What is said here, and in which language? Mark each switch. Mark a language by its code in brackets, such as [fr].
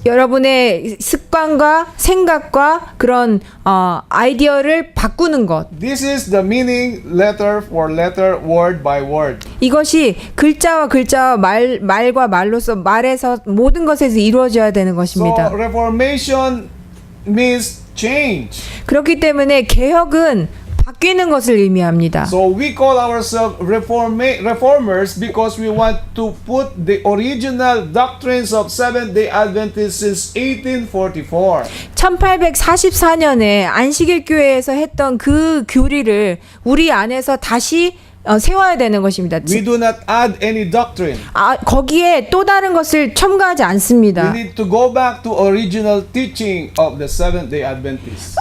[ko] 여러분의 습관과 생각과 그런 아이디어를 바꾸는 것. [en] This is the meaning letter for letter, word by word. [ko] 이것이 글자와 글자와 말과 말로서 말에서 모든 것에서 이루어져야 되는 [en] So [ko] 것입니다. [en] reformation means change. [ko] 그렇기 때문에 개혁은 바뀌는 것을 의미합니다. [en] So we call ourselves reformers because we want to put the original doctrines of Seventh-day Adventists since 1844. [ko] 1844년에 안식일 교회에서 했던 그 교리를 우리 안에서 다시 세워야 되는 것입니다. [en] We do not add any doctrine. [ko] 거기에 또 다른 것을 첨가하지 [en] We [ko] 않습니다. [en] need to go back to original teaching of the Seventh-day Adventists.